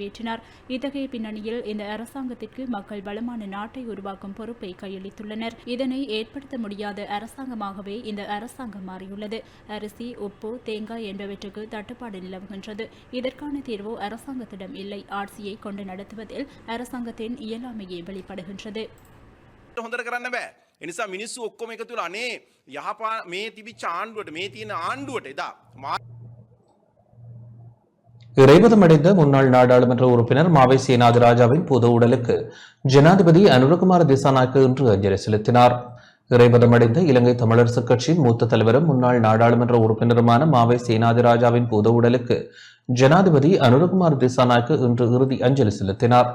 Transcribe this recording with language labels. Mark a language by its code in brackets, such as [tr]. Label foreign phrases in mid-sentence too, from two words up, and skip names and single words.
[ta] இத்தகைய பின்னணியில் இந்த அரசாங்கத்திற்கு மக்கள் வளமான நாட்டை உருவாக்கும் பொறுப்பை கையளித்துள்ளனர். இதனை ஏற்படுத்த முடியாத அரசாங்கமாகவே இந்த அரசாங்கம் மாறியுள்ளது. அரிசி, உப்பு, தேங்காய் என்பவற்றுக்கு தட்டுப்பாடு நிலவுகின்றது. இதற்கான தீர்வு அரசாங்கத்திடம் இல்லை. ஆட்சியை கொண்டு நடத்துவதில் அரசாங்கத்தின் இயலாமையே வெளிப்படுகின்றது. [si] හොඳට කරන්න බෑ. ඒ නිසා මිනිස්සු ඔක්කොම එකතු වෙලා අනේ යහපා මේ තිබිච්ච ආණ්ඩුවට මේ තියෙන ආණ්ඩුවට එදා [ta] இறைவதமடைந்த முன்னாள் நாடாளுமன்ற உறுப்பினர் மாவை சேனாதிராஜாவின் பொது உடலுக்கு ஜனாதிபதி அனுரகுமார திசாநாயக்க இன்று அஞ்சலி செலுத்தினார். இறைவதமடைந்த இலங்கை தமிழரசுக் கட்சியின் மூத்த தலைவரும் முன்னாள் நாடாளுமன்ற உறுப்பினருமான மாவை சேனாதிராஜாவின் பொது உடலுக்கு ஜனாதிபதி அனுரகுமார திசாநாயக்க இன்று இறுதி அஞ்சலி செலுத்தினார்.